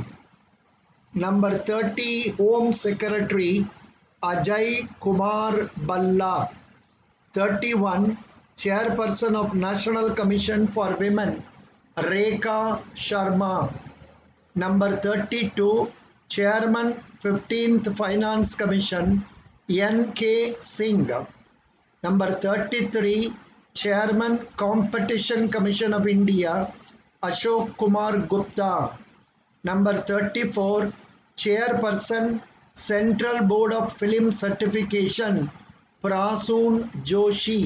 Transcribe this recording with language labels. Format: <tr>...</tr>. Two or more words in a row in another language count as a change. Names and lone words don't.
<en>Number 30, Home Secretary Ajay Kumar Balla. 31, Chairperson of National Commission for Women Rekha Sharma. Number 32, Chairman 15th Finance Commission N.K. Singh. Number 33, Chairman Competition Commission of India Ashok Kumar Gupta. Number 34, Chairperson Central Board of Film Certification Prasoon Joshi.</en>